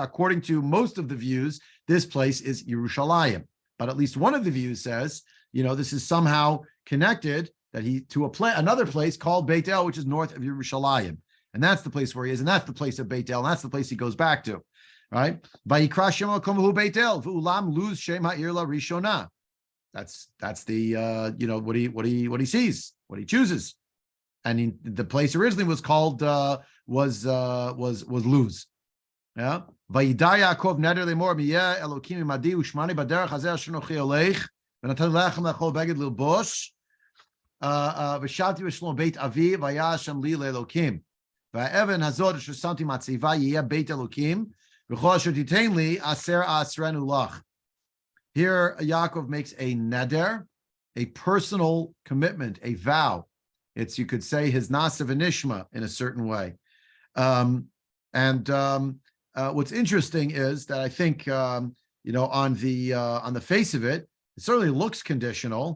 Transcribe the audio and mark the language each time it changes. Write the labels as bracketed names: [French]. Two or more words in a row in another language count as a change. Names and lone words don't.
[English] According to most of the views, this place is Yerushalayim. But at least one of the views says, this is somehow connected that to another place called Beit El, which is north of Yerushalayim. And that's the place where he is, and that's the place of Beit El, and that's the place he goes back to, right? [Hebrew] ויקרא שם מקום בית אל, ואולם לוז שם העיר לראשונה. [English] That's the what he sees, what he chooses, and the place originally was called was Luz. Yeah. [Hebrew] וידר יעקב נדר לאמר מיהיה אלקים עמדי ושמרני בדרך הזה אשר אנכי הולך ונתן לחם לאכול בגד ללבוש ושבתי בשלום בית אבי והיה לי לאלקים. והאבן הזאת אשר שמתי מצבה יהיה בית אלקים וכל אשר תתן לי עשר אעשרנו לך. [English] Here, Yaakov makes a neder, a personal commitment, a vow. It's, you could say, his [Hebrew] נעשה ונשמע [English] in a certain way. What's interesting is that I think, on the face of it, it certainly looks conditional.